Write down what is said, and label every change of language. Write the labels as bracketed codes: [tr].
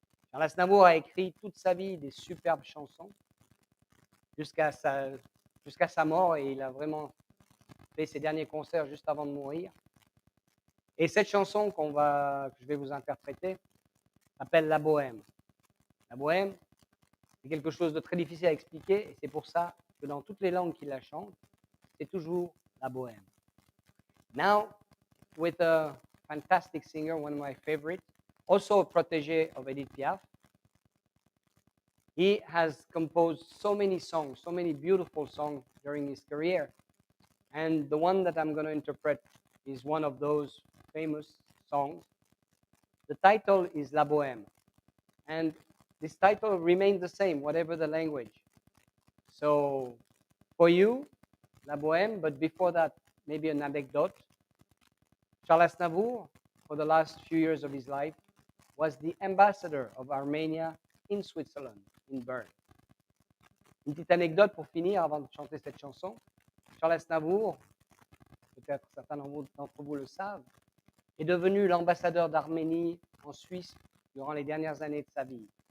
[fr] Charles Aznavour a écrit toute sa vie des superbes chansons jusqu'à sa mort, et il a vraiment fait ses derniers concerts juste avant de mourir. Et cette chanson que je vais vous interpréter s'appelle La Bohème. La Bohème, c'est quelque chose de très difficile à expliquer, et c'est pour ça que dans toutes les langues qu'il la chante, c'est toujours la Bohème. [en] Now, with a fantastic singer, one of my favorites, also a protégé of Edith Piaf. He has composed so many songs, so many beautiful songs during his career. And the one that I'm going to interpret is one of those famous songs. The title is La Bohème. And this title remains the same, whatever the language. So, for you, La Bohème, but before that, maybe an anecdote. Charles Aznavour, for the last few years of his life, was the ambassador of Armenia in Switzerland, in Bern. [fr] Une petite anecdote pour finir avant de chanter cette chanson. Charles Aznavour, peut-être certains d'entre vous le savent, est devenu l'ambassadeur d'Arménie en Suisse durant les dernières années de sa vie.